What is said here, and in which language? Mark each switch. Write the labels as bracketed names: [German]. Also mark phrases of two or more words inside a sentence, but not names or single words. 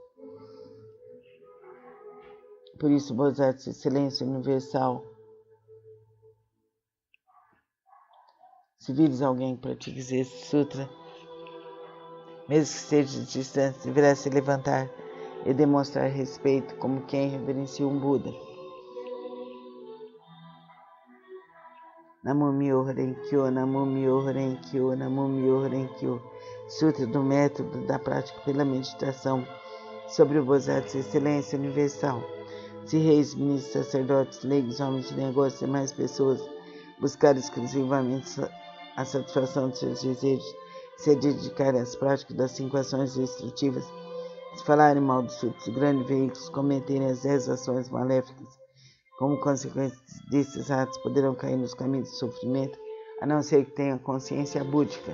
[Portuguese] Por isso, Bosat Excelência Universal, se vires alguém que pratique esse sutra, mesmo que esteja distante, deverá se levantar e demonstrar respeito como quem reverencia um Buda. [Japanese] 南無妙法蓮華経、南無妙法蓮華経、南無妙法蓮華経. [Portuguese] Sutra do método da prática pela meditação sobre o Bosat Excelência Universal. Se reis, ministros, sacerdotes, leigos, homens de negócios e demais pessoas buscarem exclusivamente a satisfação de seus desejos, se dedicarem às práticas das 5 ações destrutivas, se falarem mal dos frutos dos grandes veículos, cometerem as 10 ações maléficas, como consequência desses atos poderão cair nos caminhos do sofrimento, a não ser que tenham consciência búdica.